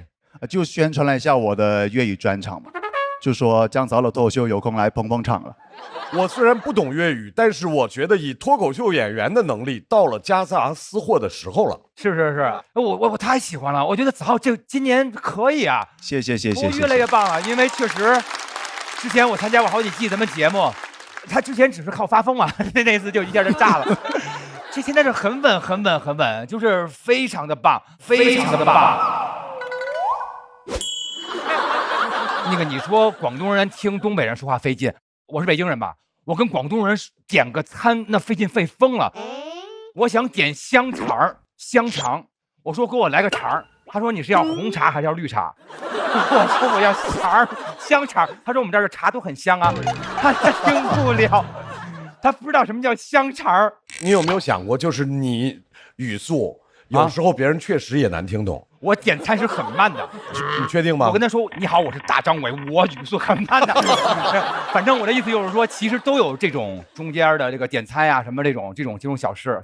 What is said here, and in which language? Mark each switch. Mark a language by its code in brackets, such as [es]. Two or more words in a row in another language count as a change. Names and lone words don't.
[zh] 就宣傳了一下我的粵語專場嘛，就說姜子浩的脱口秀有空來捧捧場了。我雖然不懂粵語，但是我覺得以脱口秀演員的能力，到了夾雜私貨的時候了。是是是，我太喜歡了，我覺得子浩今年可以啊，謝謝，越來越棒了。因為確實，之前我參加過好幾季咱們節目，他之前只是靠發瘋嘛，那次就一下就炸了。這現在是很穩，就是非常的棒，非常的棒。那個你說廣東人聽東北人說話費勁，我是北京人吧，我跟廣東人點個餐那費勁費瘋了。我想點香腸，我說給我來個腸，他說你是要紅茶還是要綠茶？我說我要香腸，他說我們這兒的茶都很香啊，他聽不了，他不知道什麼叫香腸。你有沒有想過，就是你語速有时候别人确实也难听懂。我点餐是很慢的，你确定吗？我跟他说：“你好，我是大张伟，我语速很慢的。”反正我的意思就是说，其实都有这种中间的这个点餐呀、什么这种小事。